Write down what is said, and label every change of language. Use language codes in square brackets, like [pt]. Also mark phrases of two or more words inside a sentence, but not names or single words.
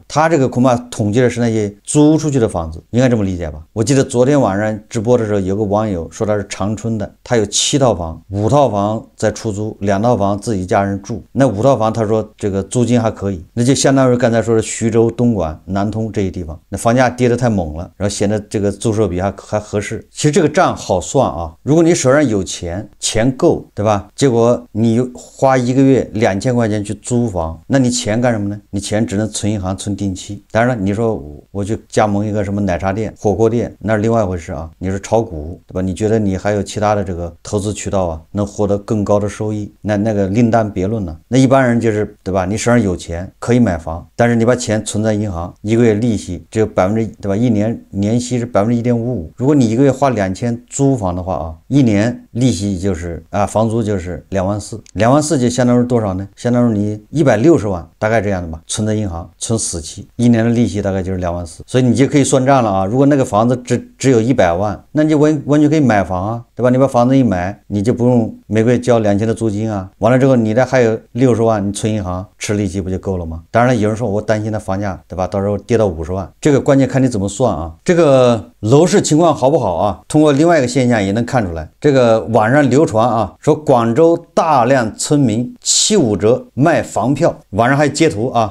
[zh] 它這個恐怕統計的是那些租出去的房子，應該這麼理解吧？我記得昨天晚上直播的時候，有個網友說他是長春的，他有7套房，5套房在出租，2套房自己家人住。那5套房他說這個租金還可以，那就相當於剛才说的徐州、東莞、南通這些地方，那房價跌得太猛了，然後顯得這個租售比還合適。其實這個賬好算啊，如果你手上有錢夠，對吧？結果你花1個月2000塊錢去租房，那你錢幹什麼呢？你錢只能存銀行、存定期。當然了，你說我去加盟一個什麼奶茶店、火鍋店，那是另外一回事啊。你是炒股，對吧？你覺得你還有其他的這個投資渠道啊，能獲得更高的收益，那個另當別論了。那一般人就是，對吧？你手上有錢可以買房，但是你把錢存在銀行， 一個月利息只有對吧？一年年息是1.55%。如果你一個月花2000租房的話啊，一年利息就是房租就是24000，24000就相當于多少呢？相当于你160万，大概这樣的吧，存在銀行存死期，一年的利息大概就是24000，所以你就可以算賬了啊。如果那個房子只有100萬，那你就完全可以買房啊，對吧？你把房子一買，你就不用每個月交2000的租金啊。完了之後，你這還有60萬，你存銀行吃利息不就夠了嗎？當然了，有人說我擔心它房價，對吧？到時候跌到50萬，這個關鍵看你怎麼算啊。這個樓市情況好不好啊？通過另外一個現象也能看出來。這個網上流傳啊，說廣州大量村民75折賣房票，網上還有截圖啊。